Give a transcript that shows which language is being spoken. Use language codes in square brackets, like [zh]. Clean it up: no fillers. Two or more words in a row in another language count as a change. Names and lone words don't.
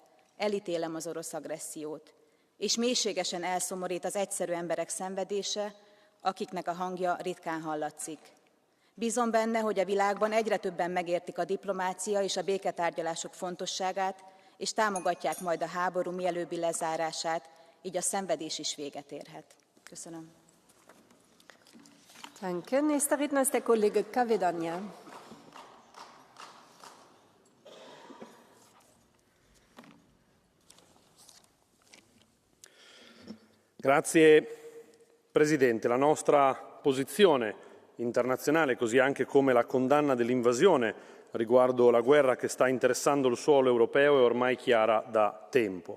[hu] Elítélem az orosz agressziót. És mélységesen elszomorít az egyszerű emberek szenvedése, akiknek a hangja ritkán hallatszik. Bízom benne, hogy a világban egyre többen megértik a diplomácia és a béketárgyalások fontosságát, és támogatják majd a háború mielőbbi lezárását, így a szenvedés is véget érhet. Köszönöm. [de] Danke. Nächster Redner ist der Kollege Kavedania. [it] Grazie Presidente. La nostra posizione internazionale, così anche come la condanna dell'invasione riguardo la guerra che sta interessando il suolo europeo, è ormai chiara da tempo.